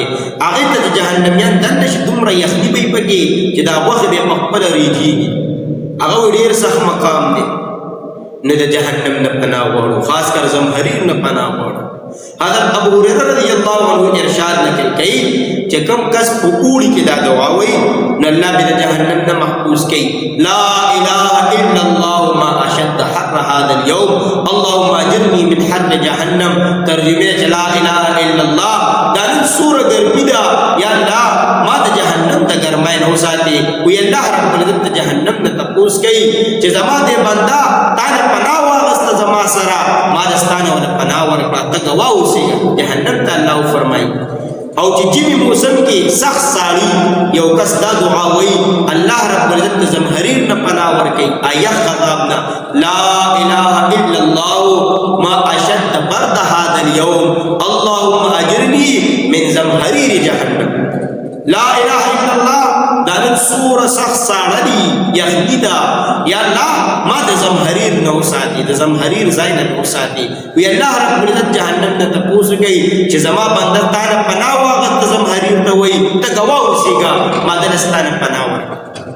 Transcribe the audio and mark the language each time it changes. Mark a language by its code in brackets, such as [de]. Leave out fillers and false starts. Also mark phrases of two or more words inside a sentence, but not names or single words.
[ps] هغې ته د جهنمیان دننه شي دومره یخني به یې پکې چې دا غوښې به یې په خپله ریږېږي. هغه وایي ډېر سخت مقام دی. نو د جهنم نه پناه غواړو، خاص کر زمهریر نه پناه غواړو. حضرت ابو هريره [ar] رضی الله عنه [ps] ارشاد نقل کوي چې کوم کس په اوړي کې دا دعا وایي نو الله به د جهنم نه محفوظ کوي. [ar] لا اله الا الله ما اشد حر هذا اليوم اللهم اجرني من حر جهنم. [ps] ترجمه [ar] لا اله الا الله [ps] دا نن سوره ګرمي ده، یا الله ما د جهنم د ګرمۍ نه وساتې. وی الله رب العزت د جهنم نه تپوس کوي چې زما دې بنده تا نه پناه واغسته زما سره، ما د ستا نه ونه پناه ورکړه، ته ګواه اوسې جهنم ته الله فرمایي. او چې ژمي موسم کې سخت ساړي یو کس دا دعا وایي الله رب العزت د زمهریر نه پناه ورکوي، یخ عذاب نه. [ar] لا اله الا الله ما اشد برد هذا اليوم اللهم اجرني من زمهریر جهنم. لا اله الا الله [ps] دا نن سوره سخت ساړه دي، یخني ده، یا الله ما د زمهریر نه وساتي، د زمهریر ځای نه وساتي. وی الله رب العزت جهنم نه تپوس کوي چې زما بنده تا نه پناه واغسته زمهریر ته وایي ته ګواه اوسېږه ما ستانه پناه ورکړه.